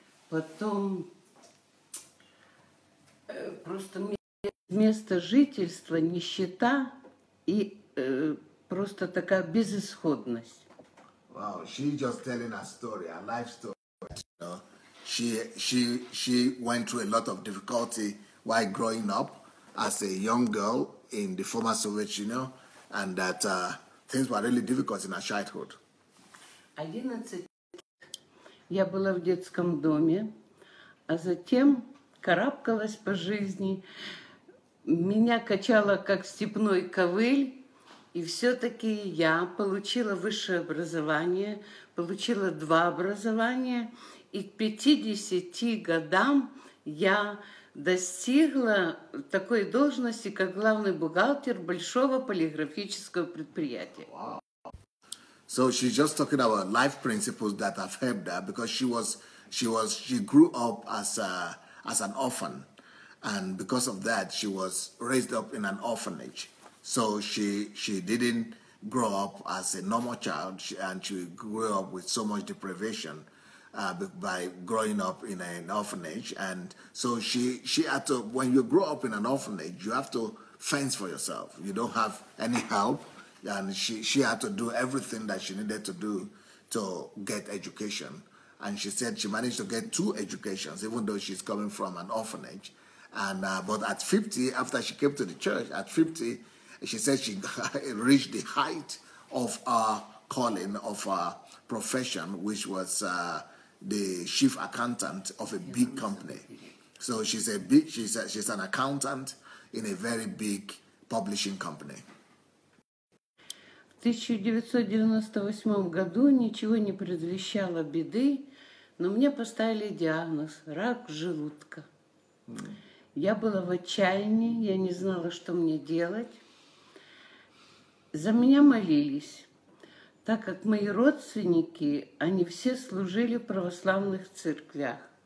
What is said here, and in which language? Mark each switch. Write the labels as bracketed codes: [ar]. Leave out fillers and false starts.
[ru] Потом просто место жительства, нищета и просто такая безысходность. [en] Wow, she's just telling a story, a life story. You know, she went through a lot of difficulty while growing up as a young girl in the former Soviet Union, and that things were really difficult in her childhood. [ru] 11 лет я была в детском доме, а затем карабкалась по жизни. Меня качало как степной ковыль, и все-таки я получила высшее образование, получила 2 образования, и к 50 годам я достигла такой должности, как главный бухгалтер большого полиграфического предприятия. [en] Wow. So she's just talking about life principles that have helped her because she grew up as an orphan, and because of that she was raised up in an orphanage. So she didn't grow up as a normal child, and she grew up with so much deprivation by growing up in an orphanage. And so she had to, when you grow up in an orphanage, you have to fend for yourself. You don't have any help, and she had to do everything that she needed to do to get education. And she said she managed to get 2 educations, even though she's coming from an orphanage. And but at 50, after she came to the church, at 50, she said she reached the height of her calling, of her profession, which was the chief accountant of a big company. So she's an accountant in a very big publishing company. [ru] В 1998 году ничего не предвещало беды, но мне поставили диагноз – рак желудка. Я была в отчаянии, я не знала, что мне делать. За меня молились, так как мои родственники, они все служили в православных церквях.